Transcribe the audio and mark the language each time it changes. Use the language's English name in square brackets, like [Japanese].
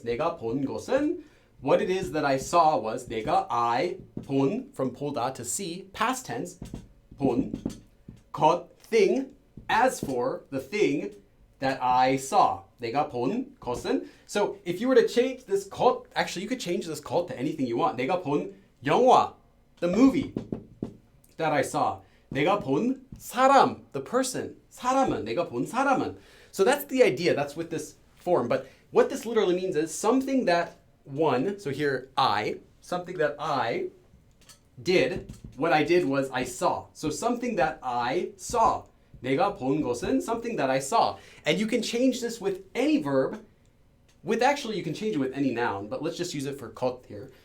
[Korean] 내가 본 것은, [English] what it is that I saw was 내가, I, 본, from 보다, to see, past tense, 본, 것, thing, as for the thing that I saw. [Korean] 내가 본 것은. [English] So if you were to change this 것, actually you could change this 것 to anything you want. [Korean] 내가 본 영화, [English] the movie that I saw. [Korean] 내가 본 사람, the person. 사람은, 내가 본 사람은. [English] So that's the idea. That's with this form. But what this literally means is something that one, so here I, something that I did, what I did was I saw. So something that I saw. [Korean] 내가 본 것은 [English] something that I saw. And you can change this with any verb. Actually, you can change it with any noun, but let's just use it for 것 here.